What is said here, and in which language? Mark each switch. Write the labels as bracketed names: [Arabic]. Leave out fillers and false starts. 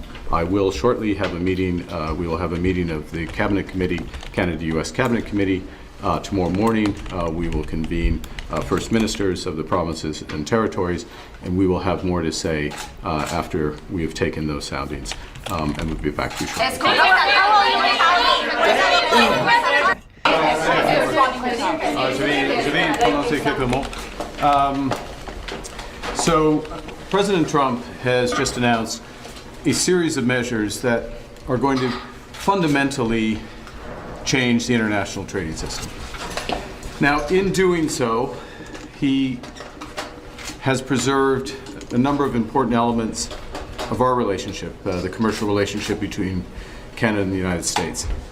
[English] I will shortly have a meeting, we will have a meeting of the Cabinet Committee, Canada-US Cabinet Committee. Tomorrow morning, we will convene First Ministers of the provinces and territories, and we will have more to say after we have taken those soundings. And we'll be back to you shortly. [French] Je vais prononcer quelques mots. [English] So, President Trump has just announced a series of measures that are going to fundamentally change the international trading system. Now, in doing so, he has preserved a number of important elements of our relationship, the commercial relationship between Canada and the United States.